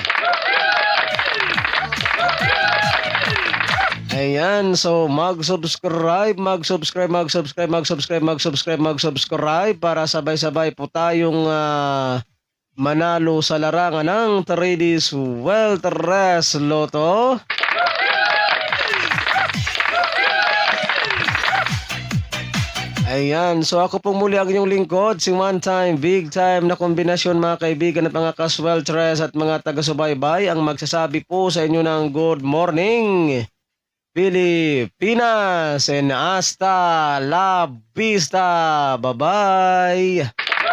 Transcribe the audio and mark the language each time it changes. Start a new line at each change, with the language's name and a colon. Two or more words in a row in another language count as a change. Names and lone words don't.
Filipino: Ayan, so mag-subscribe para sabay-sabay po tayong manalo sa larangan ng 3D Sweltres Lotto. Ayan, so ako pong muli ang inyong lingkod, si
English: one time, big time
Filipino: na kombinasyon mga kaibigan at mga kasweltres at mga taga-subaybay ang magsasabi po sa inyo ng
English: good morning
Filipino: Pilipinas
English: and
Spanish: hasta la vista.
English: Bye-bye.